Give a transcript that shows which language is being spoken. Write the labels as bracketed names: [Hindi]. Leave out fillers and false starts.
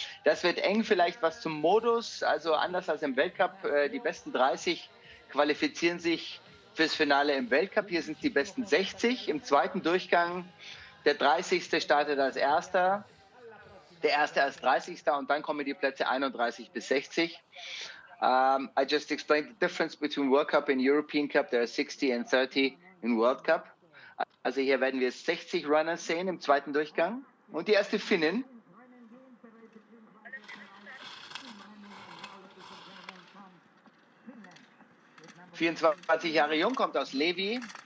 [German] Das wird eng, vielleicht was zum Modus. Also anders als im Weltcup, die besten 30 qualifizieren sich fürs Finale im Weltcup. Hier sind die besten 60. Im zweiten Durchgang der 30. startet als Erster, der Erste als 30. und dann kommen die Plätze 31 bis 60. [English] I just explained the difference between World Cup and European Cup. There are 60 and 30 in World Cup. [German] Also hier werden wir 60 Runner sehen im zweiten Durchgang. Und die erste Finnin. ...24 Jahre jung, kommt aus Levi.